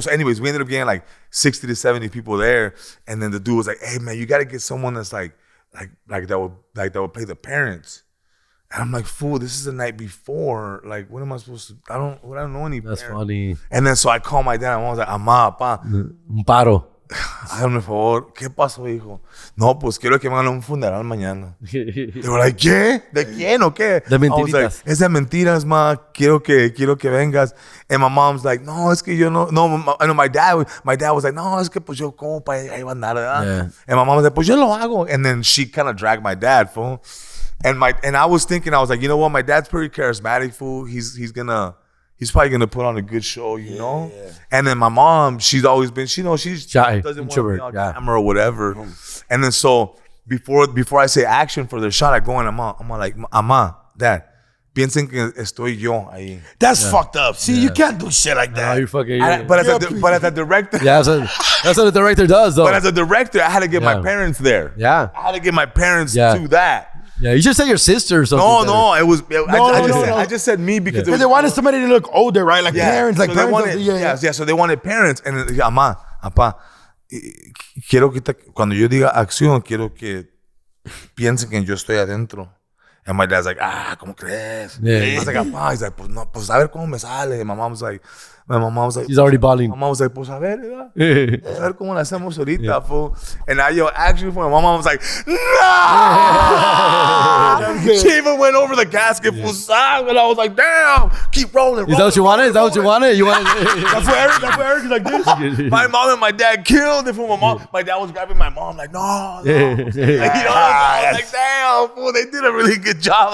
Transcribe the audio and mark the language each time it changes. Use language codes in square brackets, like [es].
[en] So anyways, we ended up getting like 60 to 70 people there. And then the dude was like, hey man, you gotta get someone that's like that would play the parents. And I'm like, fool, this is the night before. Like, what am I supposed to? I don't know any. That's parents. funny. And then so I called my dad and I was like, Amá, pa. [es] Un paro. Hágame el favor. ¿Qué pasó, hijo? No, pues quiero que me hagan un funeral mañana. [en] They were like, [es] ¿qué? ¿De quién o qué? De mentiritas. [en] I was like, [es] es de mentiras, ma. Quiero que vengas. [en] And my mom's like, [es] no, es que yo no. No, [en] my dad was like, [es] no, es que pues yo como para ahí va a andar, ¿verdad? [en] Yeah. And my mom was like, [es] pues yo lo hago. [en] And then she kind of dragged my dad, fool. And I was thinking, I was like, you know what? My dad's pretty charismatic, fool. He's probably gonna put on a good show, you know. Yeah. And then my mom, she's always been, she shy, doesn't want to be on camera or whatever. And then so before I say action for the shot, I go in, I'm like, Amá, Dad, [es] piensen que estoy yo ahí. [en] That's fucked up. See, you can't do shit like No, that. you're fucking. But as a director, Yeah, that's what the director does, though. but as a director, I had to get my parents there. Yeah. I had to get my parents Yeah. to that. Yeah, you should say your sister or something. No, it was. I no. just said me because it Because was, they wanted somebody to look older, right? Like parents, like so parents. they wanted, so they wanted parents. [es] And mamá, papá, quiero que cuando yo diga acción, quiero que piensen que yo estoy adentro. [en] And my dad's like, [es] ¿cómo crees? [en] Yeah. I was like, papá, he's like, [es] pues no, pues a ver cómo me sale. [en] My mom was like, He's already bawling. my mom was like, [es] pues a ver, ¿verdad? A ver cómo la hacemos ahorita, fool. [en] And I actually, my mom was like, no! She even went over the casket, fool, and I was like, damn, keep rolling. Is that what you wanted? Is that what you wanted? You wanted? That's what Eric is like this. My mom and my dad killed it for my dad was grabbing my mom like, no. Like, I was like, damn, fool, they did a really good job.